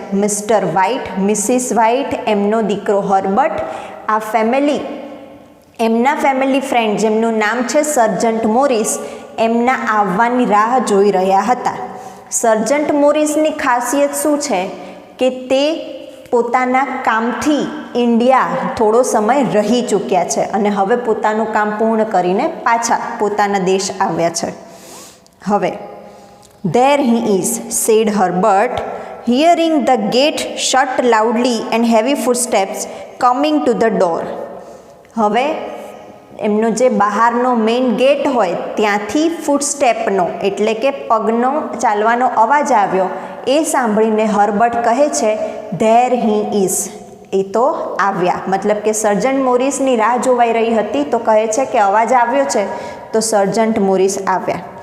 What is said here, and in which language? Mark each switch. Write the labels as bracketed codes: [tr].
[gu] Mr White, Mrs white, એમનો દીકરો Herbert, આ ફેમિલી, એમના ફેમિલી ફ્રેન્ડ જેમનું નામ છે સર્જન્ટ મોરિસ, એમના આવવાની રાહ જોઈ રહ્યા હતા. સર્જન્ટ મોરિસની ખાસિયત શું છે કે તે પોતાના કામથી ઇન્ડિયા થોડો સમય રહી ચૂક્યા છે અને હવે પોતાનું કામ પૂર્ણ કરીને પાછા પોતાના દેશ આવ્યા છે. હવે [en] there he is, said Herbert, hearing the gate shut loudly and heavy footsteps coming to the door. [gu] હવે એમનો જે બહારનો મેઇન ગેટ હોય ત્યાંથી ફૂટસ્ટેપનો એટલે કે પગનો ચાલવાનો અવાજ આવ્યો. એ સાંભળીને હર્બર્ટ કહે છે [en] there he is, [gu] એ તો આવ્યા. મતલબ કે સર્જન્ટ મોરિસની રાહ જોવાઈ રહી હતી તો કહે છે કે અવાજ આવ્યો છે તો સર્જન્ટ મોરિસ આવ્યા.